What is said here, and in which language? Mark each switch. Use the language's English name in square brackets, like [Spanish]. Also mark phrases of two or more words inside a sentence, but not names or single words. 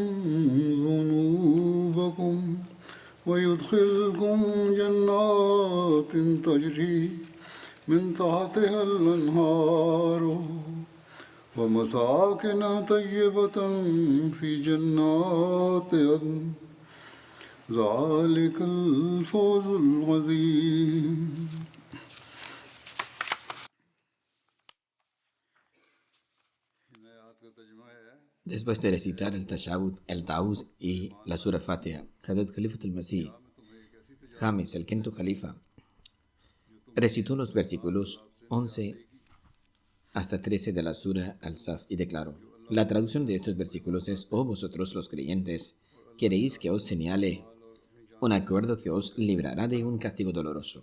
[Arabic] ذنوبكم ويدخلكم جنات تجري من تحتها الأنهار ومساكن طيبة في جنات عدن ذلك الفوز العظيم. [Spanish] Después de recitar el Tashahud, el Ta'uz y la Sura Fatiha, Hazrat Khalifatul Masih, James, el quinto califa, recitó los versículos 11 hasta 13 de la Sura Al-Saf y declaró: la traducción de estos versículos es: oh vosotros los creyentes, ¿queréis que os señale un acuerdo que os librará de un castigo doloroso?